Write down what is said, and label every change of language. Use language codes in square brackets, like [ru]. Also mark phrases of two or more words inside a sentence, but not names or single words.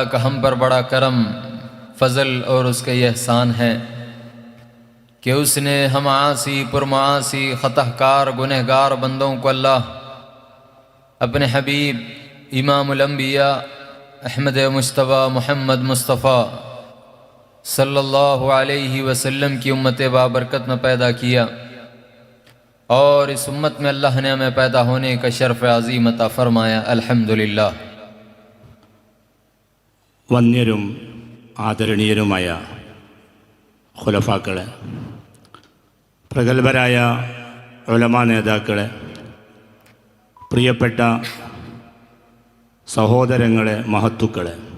[ur] کا ہم پر بڑا کرم، فضل اور اس کا یہ احسان ہے کہ اس نے ہم عاصی پرمعاصی خطا کار گنہگار بندوں کو اللہ اپنے حبیب [ar] امام الانبیاء [ur] احمد مجتبیٰ محمد مصطفیٰ [ar] صلی اللہ علیہ وسلم [ur] کی امت بابرکت میں پیدا کیا، اور اس امت میں اللہ نے ہمیں پیدا ہونے کا شرف عظیم عطا فرمایا. الحمدللہ. [ml] വന്യരും ആദരണീയരുമായ ഖുലഫാക്കളെ, പ്രഗത്ഭരായ ഉലമാ നേതാക്കളെ, പ്രിയപ്പെട്ട സഹോദരങ്ങളെ, മഹത്തുക്കളെ,